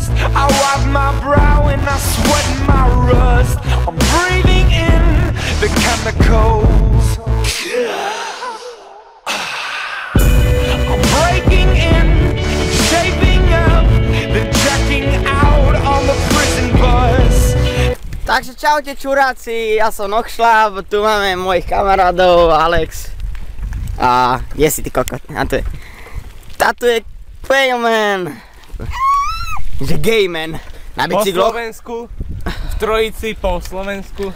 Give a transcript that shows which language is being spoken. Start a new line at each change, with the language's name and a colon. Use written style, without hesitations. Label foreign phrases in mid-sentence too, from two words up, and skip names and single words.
English: I wipe my brow and I sweat my rust. I'm breathing in the chemicals. I'm breaking in, shaping up, then checking out on the prison bus.
Slovak: Takže čaute čuráci, ja som Noxlab, tu máme mojich kamarádov, Alex a je si ty kokot, a tu je Payman, že gayman, na bicykloch. Po Slovensku, v trojici po Slovensku.